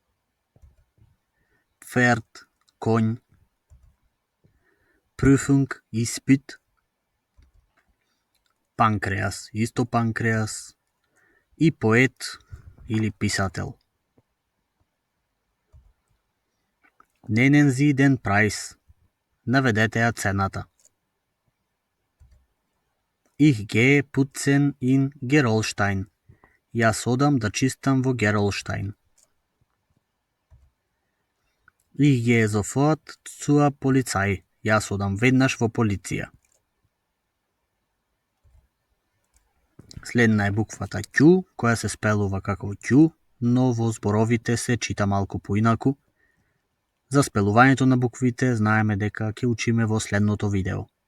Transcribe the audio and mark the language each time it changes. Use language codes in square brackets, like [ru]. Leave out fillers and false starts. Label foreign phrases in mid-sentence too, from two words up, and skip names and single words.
[mk] Пферд, конј. Прüfung, испит. Панкреас, исто панкреас. И поет или писател. [de] Nennen Sie den Preis. [mk] Наведете ја цената. [de] Ich gehe putzen in Gerolstein. [mk] Јас одам да чистам во Геролштайн. [de] Ich gehe sofort zur Polizei. [mk] Јас одам веднаш во полиција. Следна е буквата Q, која се спелува како Q, но во зборовите се чита малку поинаку. За спелувањето на буквите знаеме дека ќе учиме во следното видео.